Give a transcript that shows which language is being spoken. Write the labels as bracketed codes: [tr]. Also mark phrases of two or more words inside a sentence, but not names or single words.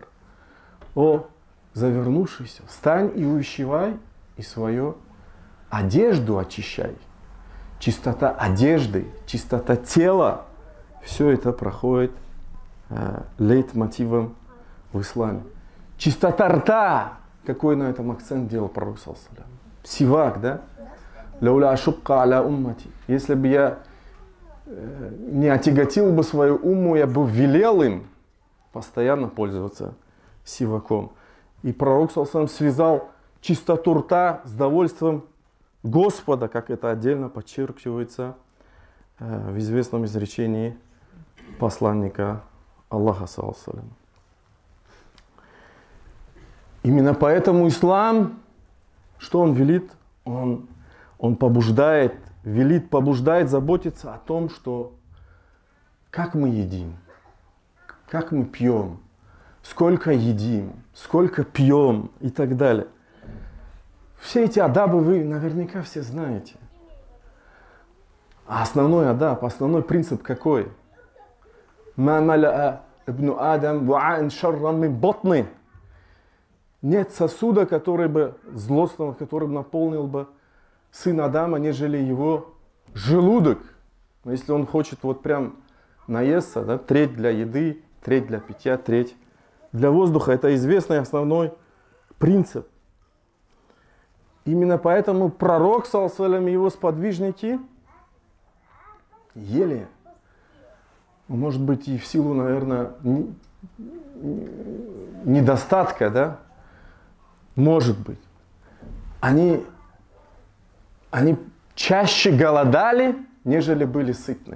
[ru] О завернувшийся, встань и увещевай, и свою одежду очищай. Чистота одежды, чистота тела, все это проходит лейтмотивом в исламе. Чистота рта, какой на этом акцент делал пророк [ar] صلى الله عليه وسلم. [ru] Сивак, да? [ar] لولا أشق على أمتي. [ru] Если бы я не отяготил бы свою умму, я бы велел им постоянно пользоваться сиваком. И пророк [ar] صلى الله عليه وسلم [ru] связал чистоту рта с довольством Господа, как это отдельно подчеркивается в известном изречении посланника Аллаха [ar] صلى الله عليه وسلم. [ru] Именно поэтому ислам, что он велит? Он побуждает, велит, побуждает заботиться о том, что как мы едим, как мы пьем, сколько едим, сколько пьем и так далее. Все эти адабы вы наверняка все знаете. А основной адаб, основной принцип какой? [ar] ما ملأ ابن آدم وعاء شرا من بطني. [ru] Нет сосуда, который бы злостного, который бы наполнил бы сын Адама, нежели его желудок. Но если он хочет вот прям наесться, да, треть для еды, треть для питья, треть для воздуха. Это известный основной принцип. Именно поэтому пророк, [ar] صلى الله عليه وسلم, [ru] и его сподвижники ели. Может быть, и в силу, наверное, недостатка, да? Может быть. Они чаще голодали, нежели были сытными.